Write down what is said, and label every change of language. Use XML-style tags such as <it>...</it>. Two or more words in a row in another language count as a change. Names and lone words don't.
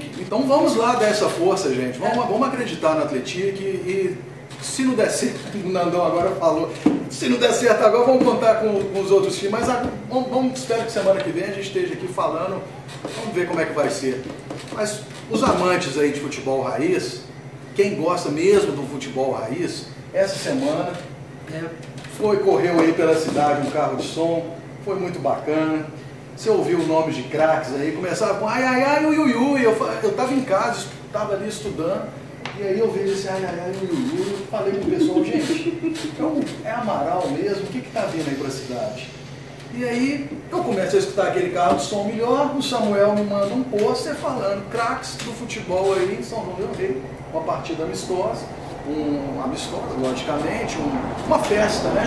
<pt>Então vamos lá dar essa força, gente, vamos acreditar no Atlético e se não der certo, o Nandão agora falou, se não der certo agora, vamos contar com os outros times, mas vamos espero que semana que vem a gente esteja aqui falando, vamos ver como é que vai ser. Mas os amantes aí de futebol raiz, quem gosta mesmo do futebol raiz, essa semana correu aí pela cidade um carro de som, foi muito bacana. Você ouviu nomes de craques aí, começava com ai, ai, ai, ui, ui, ui. Eu estava em casa, estava ali estudando, e aí eu vejo esse ai, ai, ai, ui, ui, ui. Eu falei com o pessoal, gente, então é Amaral mesmo, o que está vindo aí para a cidade? E aí eu começo a escutar aquele carro de som melhor, o Samuel me manda um pôster falando craques do futebol aí em São João del Rei, uma partida amistosa, logicamente, uma festa, né?</pt>